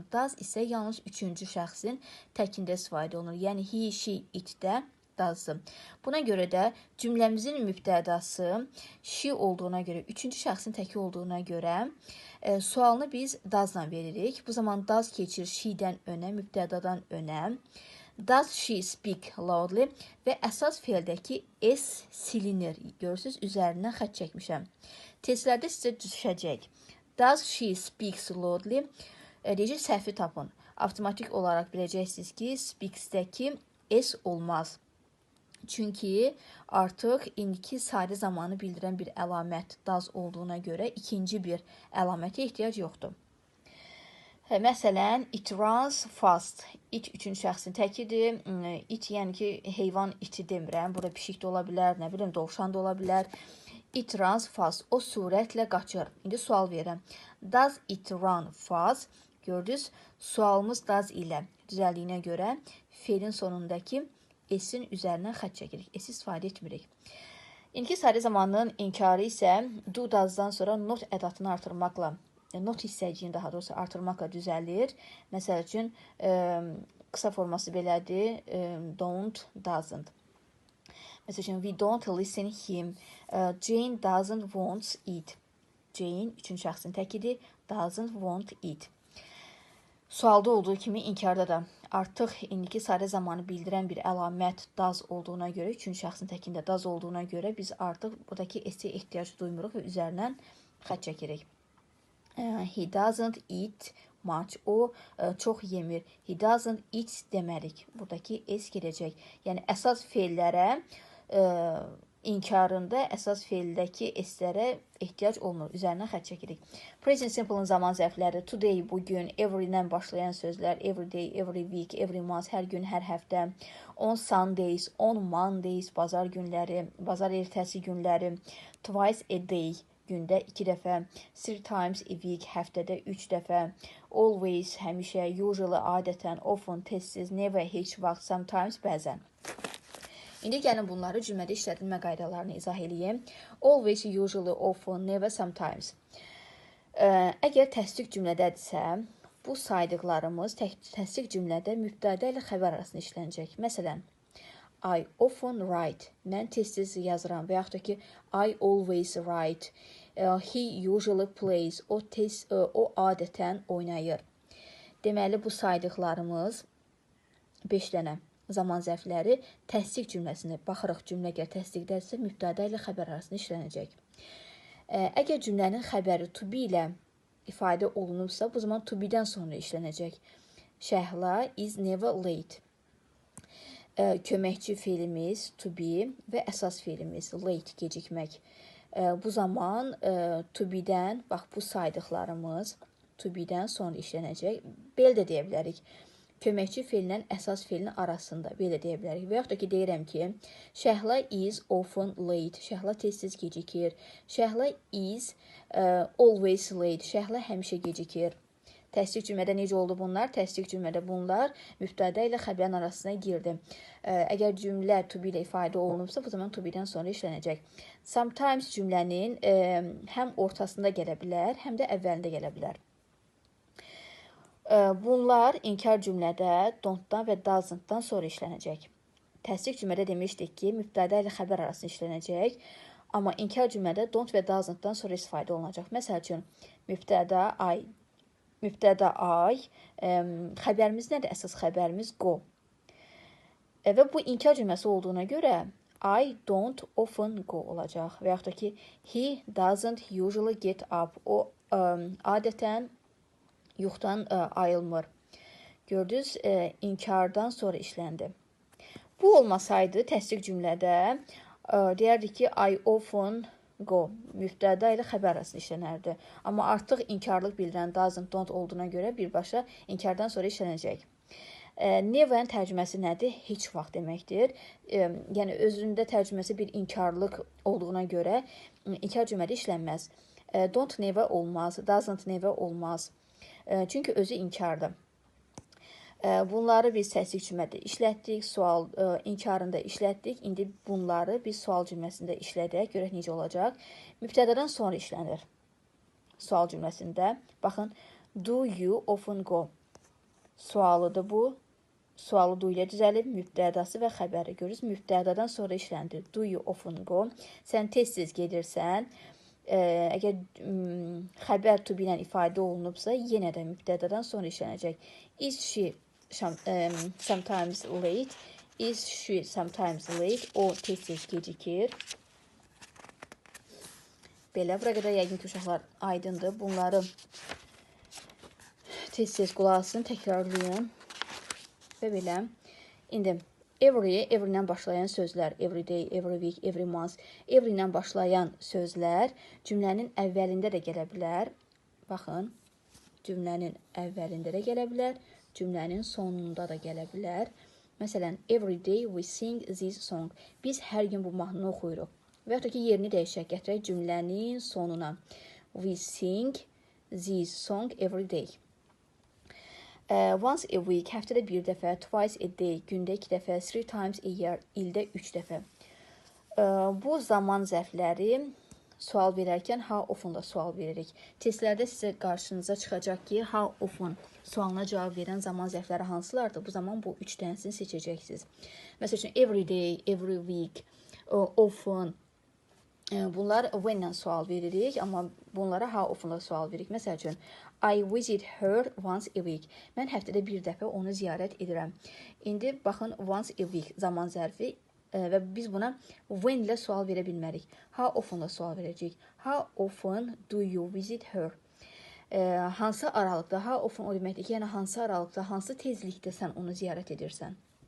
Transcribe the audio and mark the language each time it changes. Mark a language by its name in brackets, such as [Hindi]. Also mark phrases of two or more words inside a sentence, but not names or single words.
[Azerbaijani] Does isə yalnız üçüncü şəxsin təkində istifadə olunur. Yəni, [English] he, she, [Azerbaijani] itdə does-dır. Buna görə də cümləmizin mübtədası she olduğuna görə, üçüncü şəxsin təki olduğuna görə sualını biz does-la veririk. Bu zaman does keçir she-dən önə, mübtədadan önə. [English] Does she speak loudly [Azerbaijani] və əsas feildəki s silinir. Görürsünüz, üzərindən xətt çəkmişəm. Testlərdə sizə düşəcək. [English] Does she speaks loudly? [Azerbaijani] Deyəcək, səhvi tapın. Avtomatik olaraq biləcəksiniz ki, speaks-dəki s olmaz. Çünki artıq indiki sadə zamanı bildirən bir əlamət does olduğuna görə ikinci bir əlamətə ehtiyac yoxdur. Məsələn, [English] it runs fast. It [Azerbaijani] üçüncü şəxsin təkidir. It, yəni ki, heyvan iti demirəm. Burada pişik də ola bilər, nə bilim, dovşan da ola bilər. [English] It runs fast. [Azerbaijani] O sürətlə qaçır. İndi sual verirəm. [English] Does it run fast? [Azerbaijani] Gördünüz, sualımız does ilə düzəldiyinə görə feilin sonundakı s-in üzərindən xətt çəkirik. S istifadə etmirik. İndiki sadə zamanın inkarı isə do, does-dan sonra not ədatını artırmaqla, not hissəciyini daha doğrusu artırmaqla düzəlir. Məsəl üçün, qısa forması belədir. [English] Don't, doesn't. [Azerbaijani] Məsəl üçün, [English] we don't listen him. Jane doesn't want it. [Azerbaijani] Jane, üçüncü şəxsin təkidir. [English] Doesn't want it. [Azerbaijani] Sualda olduğu kimi inkarda da artıq indiki sadə zamanı bildirən bir əlamət does olduğuna görə, üçüncü şəxsin təkində does olduğuna görə biz artıq buradakı s-ə ehtiyac duymuruq və üzərindən xətt çəkirik. [English] He doesn't eat much. [Azerbaijani] O çox yemir. [English] He doesn't eat demərik. [Azerbaijani] Buradakı s gedəcək. Yəni, əsas feillərə inkarında əsas feildəki s-lərə ehtiyac olunur. Üzərindən xətt çəkirik. [English] Present simple- [Azerbaijani] ın zaman zərfləri today, bugün, every-dən başlayan sözlər, [English] every day, every week, every month, [Azerbaijani] hər gün, hər həftə, [English] on Sundays, on Mondays, [Azerbaijani] bazar günləri, bazar ertəsi günləri, [English] twice a day, [Azerbaijani] gündə 2 dəfə, [English] 3 times a week, [Azerbaijani] həftədə 3 dəfə, always, həmişə, usually, adətən, often, tez-tez, never, heç vaxt, sometimes, bəzən. İndi gəlin bunları cümlədə işlədilmə qaydalarını izah edeyim. [English] Always, usually, often, never, sometimes. [Azerbaijani] Əgər təsdiq cümlədədirsə, bu saydıqlarımız təsdiq cümlədə mübtədə ilə xəbər arasında işlənəcək. Məsələn, [English] I often write. [Azerbaijani] Mən tez-tez yazıram və yaxud da ki, [English] I always write. He usually plays. [Azerbaijani] O adətən oynayır. Deməli, bu saydıqlarımız 5 dənə zaman zərfləri təsdiq cümləsində baxırıq. Cümlə əgər təsdiqdədirsə, mübtədə ilə xəbər arasında işlənəcək. Əgər cümlənin xəbəri [English] to be [Azerbaijani] ilə ifadə olunubsa, bu zaman [English] to be- [Azerbaijani] dən sonra işlənəcək. [English] Şəhla is never late. [Azerbaijani] Köməkçi feilimiz [English] to be [Azerbaijani] və əsas feilimiz late, gecikmək. Bu zaman [English] to be- [Azerbaijani] dən, bax bu saydıqlarımız [English] to be- [Azerbaijani] dən sonra işlənəcək. Belə də deyə bilərik. Köməkçi feillə əsas feilin arasında belə deyə bilərik. Və yaxud da ki, deyirəm ki, Şəhla [English] is often late. [Azerbaijani] Şəhla tez-tez gecikir. Şəhla [English] is always late. [Azerbaijani] Şəhla həmişə gecikir. Təsdiq cümlədə necə oldu bunlar? Təsdiq cümlədə bunlar mübtədə ilə xəbərin arasına girdi. Əgər cümlə [English] to be [Azerbaijani] ilə ifadə olunubsa, bu zaman [English] to be- [Azerbaijani] dən sonra işlənəcək. Sometimes cümlənin həm ortasında gələ bilər, həm də əvvəlində gələ bilər. Bunlar inkar cümlədə don't-dan və doesn't-dan sonra işlənəcək. Təsdiq cümlədə demişdik ki, mübtədə ilə xəbər arasında işlənəcək. Amma inkar cümlədə don't və doesn't-dan sonra istifadə olunacaq. Məsəl üçün, mübtədə I, xəbərimiz nədir? Əsas xəbərimiz go. Və bu inkar cümləsi olduğuna görə [English] I don't often go [Azerbaijani] olacaq. Və yaxud da ki, [English] he doesn't usually get up. [Azerbaijani] O adətən yuxudan ayılmır. Gördünüz, inkardan sonra işləndi. Bu olmasaydı təsdiq cümlədə deyərdik ki, [English] I often go, [Azerbaijani] mübtədə ilə xəbər arasında işlənərdi. Amma artıq inkarlıq bildirən doesn't, don't olduğuna görə birbaşa inkardan sonra işlənəcək. Never-ın tərcüməsi nədir? Heç vaxt deməkdir. Yəni, özündə tərcüməsi bir inkarlıq olduğuna görə inkar cümlədə işlənməz. [English] Don't never [Azerbaijani] olmaz, [English] doesn't never [Azerbaijani] olmaz. Çünki özü inkardır. Bunları biz təsdiq cümlədə işlətdik, sual inkarında işlətdik. İndi bunları biz sual cümləsində işlədək. Görək necə olacaq. Mübtədədən sonra işlənir. Sual cümləsində. Baxın, [English] do you often go? [Azerbaijani] Sualıdır bu. Sualı do ilə düzəlib, mübtədası və xəbəri. Görürsünüz, mübtədədən sonra işləndir. [English] Do you often go? [Azerbaijani] Sən tez-tez gedirsən. Əgər xəbər [English] to be [Azerbaijani] ilə ifadə olunubsa, yenə də mübtədədən sonra işlənəcək. [English] Is she sometimes late? Is she sometimes late? [Azerbaijani] O tez-tez gecikir. Belə, bura qədər yəqin ki, uşaqlar aydındır. Bunları tez-tez qulaq asın, təkrarlayın. Və belə. İndi every ilə başlayan sözlər, [English] every day, every week, every month, [Azerbaijani] every ilə başlayan sözlər cümlənin əvvəlində də gələ bilər. Baxın, cümlənin əvvəlində də gələ bilər, cümlənin sonunda da gələ bilər. Məsələn, [English] every day we sing this song. [Azerbaijani] Biz hər gün bu mahnını oxuyuruq. Və yaxud da ki, yerini dəyişək, gətirək cümlənin sonuna. [English] We sing this song every day. Once a week, [Azerbaijani] həftədə bir dəfə, [English] twice a day, [Azerbaijani] gündə 2 dəfə, [English] 3 times a year, [Azerbaijani] ildə 3 dəfə. Bu zaman zərfləri sual verərkən [English] how often- [Azerbaijani] da sual veririk. Testlərdə sizə qarşınıza çıxacaq ki, [English] how often [Azerbaijani] sualına cavab verən zaman zərfləri hansılardır? Bu zaman bu 3 dənəsini seçəcəksiniz. Məsəl üçün, [English] every day, every week, often. [Azerbaijani] Bunlar when-lə sual veririk, amma bunlara [English] how often- [Azerbaijani] da sual veririk. Məsəl üçün, [English] I visit her once a week. [Azerbaijani] Mən həftədə bir dəfə onu ziyarət edirəm. İndi baxın, [English] once a week [Azerbaijani] zaman zərfi və biz buna when ilə sual verə bilmərik. [English] How often- [Azerbaijani] da sual verəcəyik. [English] How often do you visit her? [Azerbaijani] Hansı aralıqda, [English] how often [Azerbaijani] o deməkdir ki, yəni hansı aralıqda, hansı tezlikdə sən onu ziyarət edirsən?